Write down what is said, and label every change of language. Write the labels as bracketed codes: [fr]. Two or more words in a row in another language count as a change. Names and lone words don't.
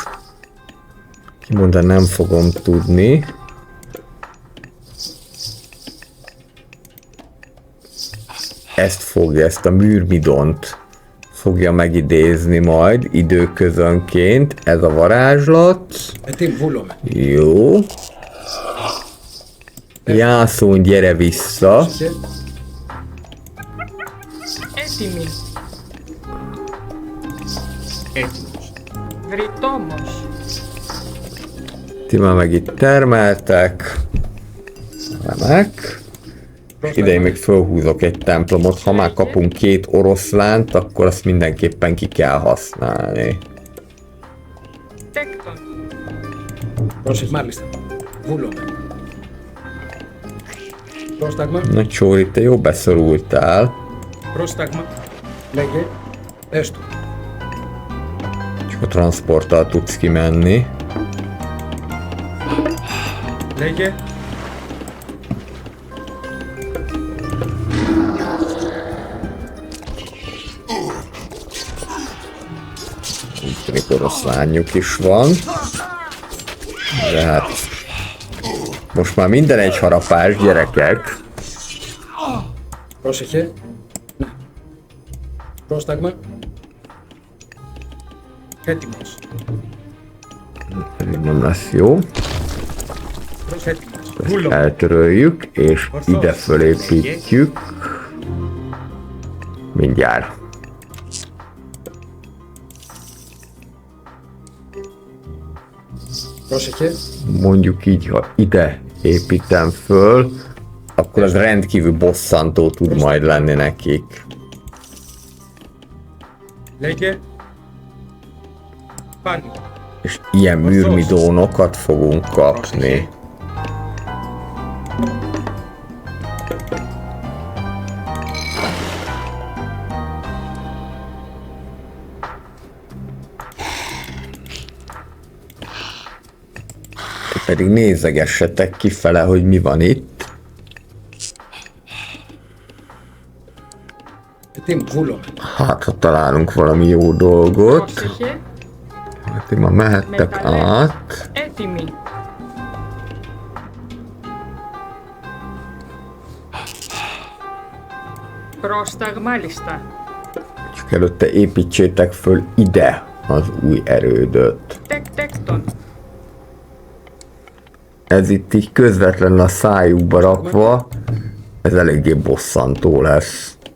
[hu] Kimondani nem fogom tudni. Ezt a Myrmidont fogja megidézni majd időközönként ez a varázslat. [el] Ετοίμο. Βούλομαι. [hu] Jó. Jászón, gyere vissza. [el] Πρόσεχε. Έτοιμη. Έτοιμος. Βρυτόμος. [hu] Ti már meg itt termeltek. Remek. Ide én még fölhúzok egy templomot, ha már kapunk 2 oroszlánt, akkor azt mindenképpen ki kell használni. [el] Τέκτον. Πρόσεχε, μάλιστα. Βούλομαι. Πρόσταγμα. [hu] Na Csóri, te jó beszorultál. [el] Πρόσταγμα. Λέγε. Έστω. [hu] Csak a transporttal tudsz kimenni. [el] Λέγε. [hu] Itt oroszlányuk is van. De hát... Most már minden egy harapás, gyerekek. [el] Πρόσεχε. Ναι. Πρόσταγμα. Έτοιμος. [hu] Pedig nem lesz jó. [el] Έτοιμος. [hu] Ezt eltöröljük, és ide fölépítjük. Mindjárt. [el] Πρόσεχε. [hu] Mondjuk így, ha ide építem föl, akkor az rendkívül bosszantó tud majd lenni nekik. [el] Λέγε. Πάλι. [hu] És ilyen műrmidónokat fogunk kapni. Pedig nézegessetek kifele, hogy mi van itt. [el] Έτοιμο. Βούλομαι. [hu] Hát, ha találunk valami jó dolgot. Πρόσεχε. Hát, ti ma mehettek [el] Μεταλλές. [hu] át. [el] Έτοιμοι. Πρόσταγμα λίστα. [hu] Csak előtte építsétek föl ide az új erődöt. [el] Τέκτον. [hu] Ez itt így közvetlenül a szájukba rakva, ez eléggé bosszantó lesz.